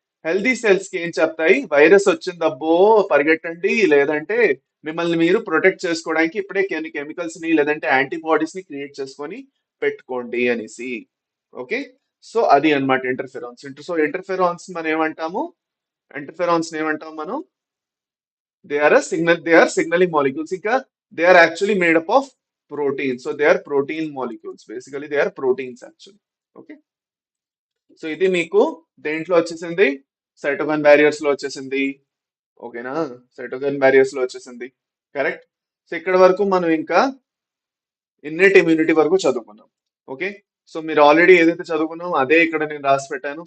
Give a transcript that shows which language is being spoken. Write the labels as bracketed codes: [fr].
[te] Healthy cells కి ఏం చెప్తాయి, వైరస్ వచ్చిందబ్బో పరిగెట్టండి, లేదంటే మిమ్మల్ని మీరు ప్రొటెక్ట్ చేసుకోవడానికి ఇప్పుడే కెమికల్స్ ని లేదంటే యాంటీబాడీస్ ని క్రియేట్ చేసుకొని పెట్టుకోండి అనేసి. ఓకే, సో అది అన్నమాట ఇంటర్ఫెరాన్స్. సో ఇంటర్ఫెరాన్స్ మనం ఏమంటాము, ఇంటర్ఫెరాన్స్ ఏమంటాం మనం, [en] they are signaling molecules. ఇంకా they are actually made up of protein. So they are protein molecules. Basically they are proteins actually. [te] Okay, so ఇది మీకు దేంట్లో వచ్చేసింది, సైటోకైన్ బ్యారియర్స్ లో వచ్చేసింది. ఓకేనా, సైటోకైన్ బ్యారియర్స్ లో వచ్చేసింది, కరెక్ట్. సో ఇక్కడ వరకు మనం ఇంకా ఇన్నెట్ ఇమ్యూనిటీ వరకు చదువుకున్నాం. ఓకే, సో మీరు ఆల్రెడీ ఏదైతే చదువుకున్నామో అదే ఇక్కడ నేను రాసి పెట్టాను.